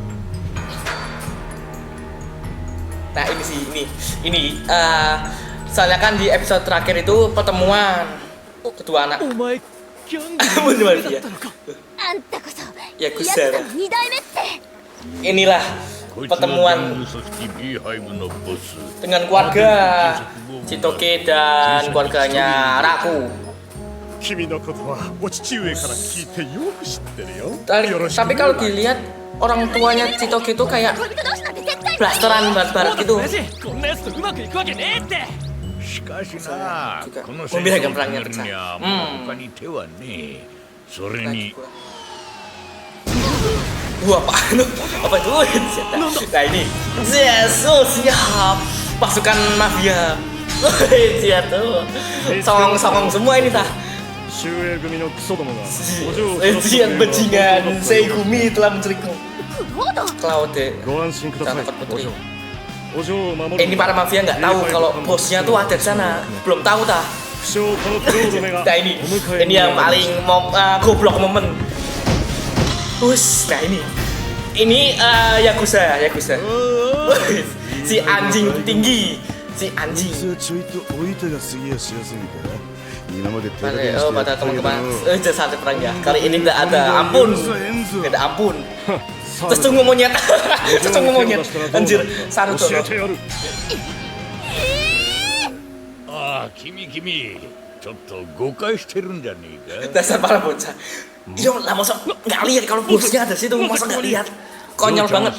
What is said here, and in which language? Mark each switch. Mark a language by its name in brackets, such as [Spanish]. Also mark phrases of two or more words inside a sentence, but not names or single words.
[Indonesian] Nah ini soalnya kan di episode terakhir itu pertemuan kedua anak. Yakuza. Inilah pertemuan dengan keluarga Chitoge dan keluarganya Raku. [Japanese] 君のことはお父上から聞いてよく知ってるよ。 [Indonesian] Tapi kalau dilihat orang tuanya Chitoge itu kayak blasteran barat gitu. [Japanese] こんなやつとうまくいくわけねえって。しかしな、この [Indonesian] Membiarkan [Japanese] 戦争 [Indonesian] perangnya [Japanese] を止めるには [Indonesian] pecah. [Japanese] もう他に手はねえ。それに [Indonesian] Apaan tuh? Apa itu? Nah ini Jesus, siap pasukan mafia. Jatuh songong semua ini tah. [Japanese] 周英組のクソどもがお嬢を揃ったと Zian いうのは [Indonesian] bajingan [Japanese] 本当だったようです [Indonesian] Seigumi telah menceritakan [Japanese] クロード [Indonesian] Claude. [Japanese] ご安心ください [Indonesian] Dapat [Japanese] お [Indonesian] putri. [Japanese] 嬢お嬢を守る [Indonesian] Ini para mafia nggak tahu kalau bosnya tuh ada di sana. Belum tahu tah. [Japanese] 不肖このクロードめが [Indonesian] Nah ini [Japanese] お迎え [Indonesian] ini [Japanese] に [Indonesian] yang [Japanese] 参り [Indonesian] paling goblok momen. Nah ini Yakuza. Si anjing tinggi, si [Japanese] こい [Indonesian] anjing. [Japanese] つはちょいとおいたが過ぎやしやせんか。今まで手加 [Indonesian] Pada, [Japanese] 減し oh てや [Indonesian] pada [Japanese] ったけど [Indonesian] teman-teman, [Japanese] の [Indonesian] saatnya perang ya. Kali ini tidak ada ampun, tidak ada ampun. Terus tunggu monyet, terus tunggu monyet. Anjir, [Japanese] 教 [Indonesian] Saruto. [Japanese] えてやるああ、君ちょっと誤解してるんじゃねえか。 [Indonesian] Dasar para bocah. Iya lah, masa nggak lihat kalau bosnya ada situ, masa nggak lihat. Konyol [Japanese] 嬢ちゃん [Indonesian] banget.